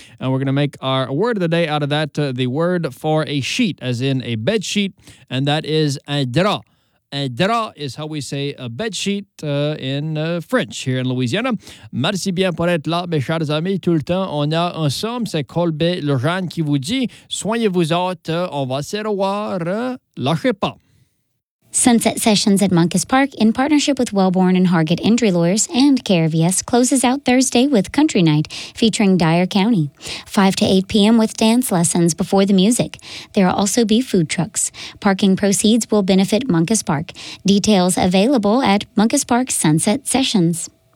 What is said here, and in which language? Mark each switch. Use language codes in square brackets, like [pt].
[en] And we're going to make our word of the day out of that, the word for a sheet, as in a bed sheet, and that is un drap. Un drap is how we say a bed sheet in French here in Louisiana. [fr] Merci bien pour être là, mes chers amis. Tout le temps, on est ensemble. C'est Colbe Lejeune qui vous dit, soignez-vous autres, on va se revoir. Lâchez pas. [en] Sunset Sessions at Moncas Park, in partnership with Wellborn and Hargett Injury Lawyers and KRVS, closes out Thursday with Country Night, featuring Dyer County. 5 to 8 p.m. with dance lessons before the music. There will also be food trucks. Parking proceeds will benefit Moncas Park. Details available at Moncas Park Sunset Sessions.